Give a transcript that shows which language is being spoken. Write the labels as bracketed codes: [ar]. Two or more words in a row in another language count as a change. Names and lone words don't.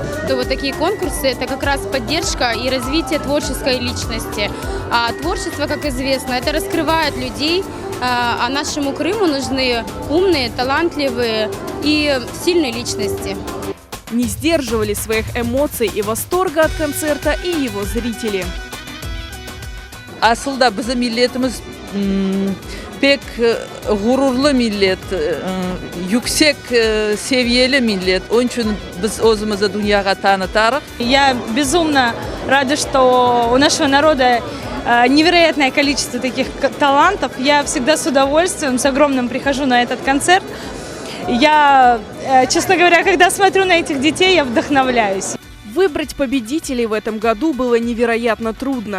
[ru] Вот такие конкурсы – это как раз поддержка и развитие творческой личности. А творчество, как известно, это раскрывает людей, а нашему Крыму нужны умные, талантливые и сильные личности. Не сдерживали своих эмоций и восторга от концерта и его зрители. [crh] Aslında bizim milletimiz pek gururlu millet, yüksek seviyeli millet. Onun için biz özümüzü dünyaya tanıtarız. [ru] Я безумно рада, что у нашего народа невероятное количество таких талантов. Я всегда с удовольствием, с огромным прихожу на этот концерт. Я, честно говоря, когда смотрю на этих детей, я вдохновляюсь. Выбрать победителей в этом году было невероятно трудно.